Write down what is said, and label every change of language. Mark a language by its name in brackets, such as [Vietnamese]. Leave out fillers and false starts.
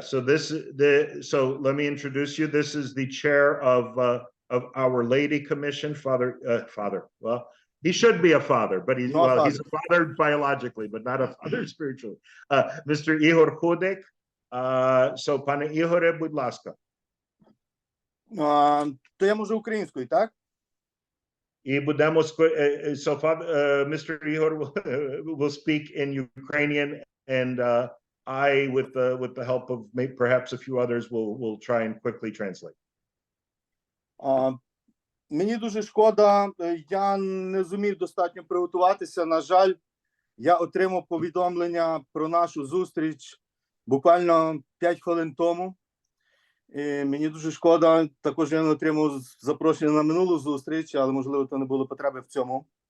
[English] So so let me introduce you. This is the chair of Our Lady Commission, Father. Well, he should be a father, but he's No he's a father biologically, but not a father spiritually. Mr. Ihor Hudek. [Ukrainian] So, пане Ігоре, будь ласка. То я можу українською, так? І будемо [English] so Mr. Ihor will speak in Ukrainian, and I, with the help of perhaps a few others, will try and quickly translate. [Ukrainian] Мені дуже шкода, я не зумів достатньо приготуватися. На жаль, я отримав повідомлення про нашу зустріч буквально 5 хвилин тому. І мені дуже шкода, також я не отримав запрошення на минулу зустріч, але, можливо, то не було потреби в цьому.